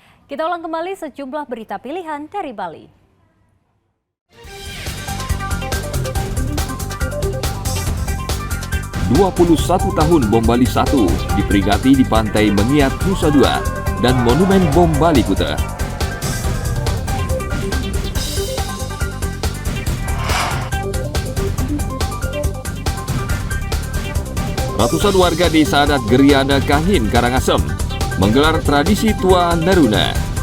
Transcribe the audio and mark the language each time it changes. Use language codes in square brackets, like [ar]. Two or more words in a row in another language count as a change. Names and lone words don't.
[id] Kita ulang kembali sejumlah berita pilihan dari Bali. "21 tahun Bom Bali 1 diperingati di Pantai Mengiat, Nusa Dua dan Monumen Bom Bali Kuta. Ratusan warga desa adat Geriana Kahin, Karangasem menggelar tradisi Tua Naruna.